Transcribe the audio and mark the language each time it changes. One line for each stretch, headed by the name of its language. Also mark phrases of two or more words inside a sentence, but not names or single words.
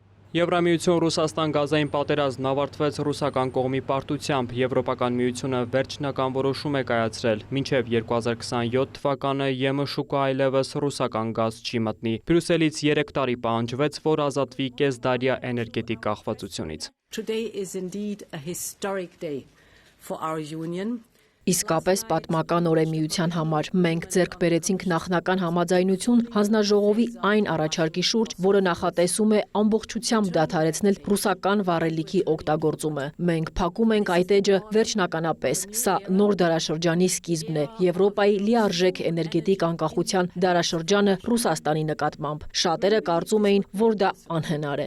Armenian: Եվրամիություն Ռուսաստան գազային պատերազմն ավարտվեց ռուսական կողմի պարտությամբ, Եվրոպական միությունը վերջնական որոշում է կայացրել, մինչև 2027 թվականը ԵՄ շուկա այլևս ռուսական գազ չի մտնի։ Բրյուսելից 3 տարի պահանջվեց, որ ազատվի կեսդարյա էներգետիկ կախվածությունից։
English: Today is indeed a historic day for our union.
Armenian: Իսկապես պատմական օր է միության համար։ Մենք ձեռք բերեցինք նախնական համաձայնություն հանձնաժողովի այն առաջարկի շուրջ, որը նախատեսում է ամբողջությամբ դադարեցնել ռուսական վառելիքի օգտագործումը։ Մենք փակում ենք այդ էջը վերջնականապես։ Սա նոր դարաշրջանի սկիզբն է, Եվրոպայի լիարժեք էներգետիկ անկախության դարաշրջանը Ռուսաստանի նկատմամբ։ Շատերը կարծում էին, որ դա անհնար է։